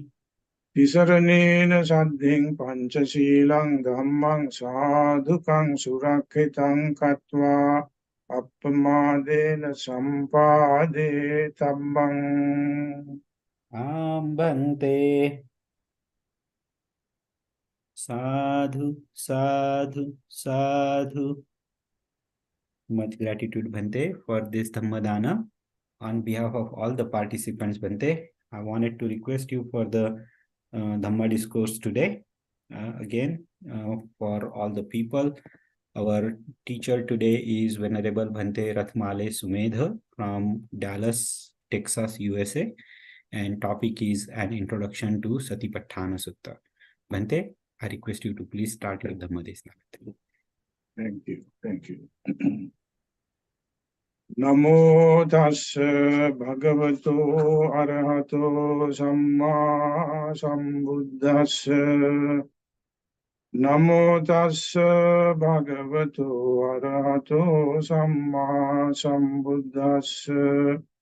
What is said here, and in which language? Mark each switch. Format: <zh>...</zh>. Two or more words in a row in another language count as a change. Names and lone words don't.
<pi>Tisaranena saddhiṃ pañcaṣīlaṃ dhammam sādhukaṃ surakkhitam katva appamādena sampādē tabbam. Bhante. Sadhu, sadhu, sadhu.</pi> <en>Much gratitude, Bhante, for this Dhammadana. On behalf of all the participants, Bhante, I wanted to request you for the Dhamma discourse today. Again, for all the people, our teacher today is Venerable Bhante Rathmale Sumedha from Dallas, Texas, USA. And topic is an introduction to Satipatthana Sutta. Bhante, I request you to please start your</en> <pi>Dhamma Desna.</pi> <en>Thank you. Thank you.</en> <pi>Namo tassa bhagavato arahato samma sambuddhassa. Namo tassa bhagavato arahato samma sambuddhassa.</pi>